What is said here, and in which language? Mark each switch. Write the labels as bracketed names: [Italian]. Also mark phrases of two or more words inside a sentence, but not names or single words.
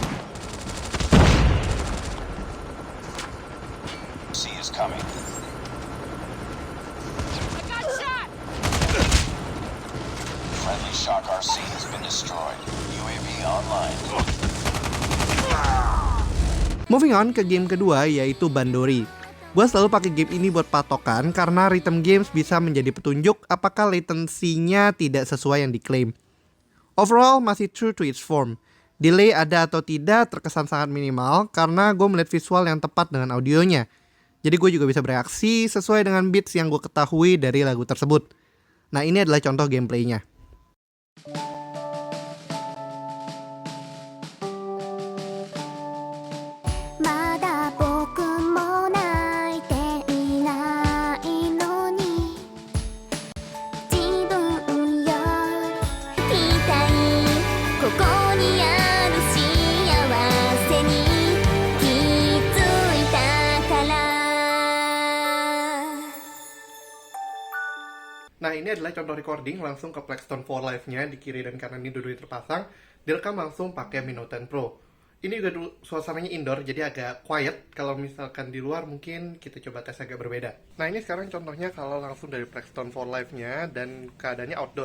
[English] C is coming. I got shot! Friendly Shock RC has been destroyed. UAV online. Moving on [Indonesian] ke game kedua yaitu Bandori. Gue selalu pakai game ini buat patokan karena [English] rhythm games [Indonesian] bisa menjadi petunjuk apakah latency-nya tidak sesuai yang diklaim. [English] Overall masih true to its form. [Indonesian] Delay ada atau tidak terkesan sangat minimal karena gue melihat visual yang tepat dengan audionya. Jadi gue juga bisa bereaksi sesuai dengan beats yang gue ketahui dari lagu tersebut. Nah ini adalah contoh gameplaynya. [Japanese] まだ僕も泣いていないのに自分より痛いここにある幸せに気づいたから [Indonesian] Nah ini adalah contoh recording langsung ke Plexstone 4 Live-nya di kiri dan kanan ini dua-duanya terpasang. Direkam langsung pakai Mi Note 10 Pro. Ini juga suasananya indoor jadi agak quiet. Kalau misalkan di luar mungkin kita coba tes agak berbeda. Nah ini sekarang contohnya kalau langsung dari Plexstone 4 Live-nya dan keadaannya outdoor.